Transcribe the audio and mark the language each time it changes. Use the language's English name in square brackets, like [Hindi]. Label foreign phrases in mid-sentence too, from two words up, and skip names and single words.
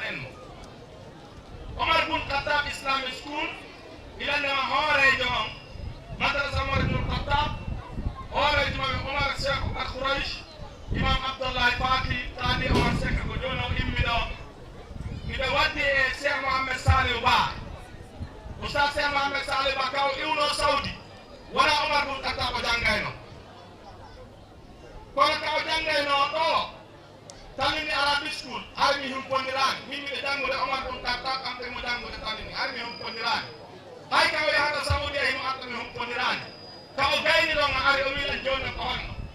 [Fula] en mo Omar Bun Khattab Islamic School ilandema hoorejo on madrasa Omar Bun Khattab hoorejo maɓe Omar Cheikh Oumar Khouraysh imam Abdoulaye Faki tani Omar Cheikh ko joni o immiɗo miɓe waddi e Cheikh Mohammed Saliou Ba oustad Cheikh Mohammed Saliou Ba kaw iwno Saudi wona Omar Bun Khattab o janggayno kono ka o janggayno ɗo talini [English] Arabic school [Fula] armi humpondirani min miɗe janngude Omar Bun Khattab kamɓe mo janngude talini armi humpondirani hay ka o yahata Saudi himo arta mi humpondirani ka o gayni ɗon a ari o wiɗan joni ko honno